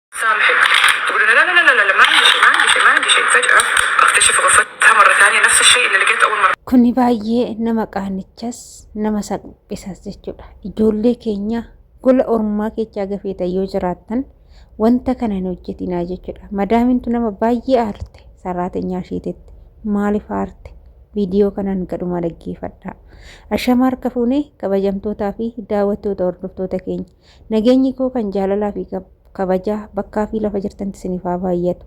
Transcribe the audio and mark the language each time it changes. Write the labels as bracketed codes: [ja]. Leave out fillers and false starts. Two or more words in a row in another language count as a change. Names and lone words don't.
[ar] سامحك. تقول لا لا لا لا لا، ما عندي شيء فجأة اكتشف غرفتها مرة ثانية نفس الشيء اللي لقيته أول مرة. [om] Kuni baay'ee nama qaanichas nama salphisas jechuudha. Ijoollee keenya gola ormaa keechaa gafeeta yoo jiraattan wanta kana hin hojjetinaa jechuudha. Madaamintu nama baay'ee aarte saraatenyaa isheetetti maaliif aarte? Viidiyoo kanaan gadhuma dhaggeeffadhaa. Ashama harka fuunee kabajamtootaa fi daawwattoota hordoftoota keenya nageenyi koo kan jaalalaa fi kabajaa bakkaa fi lafa jirtantti isiniif haa baay'atu.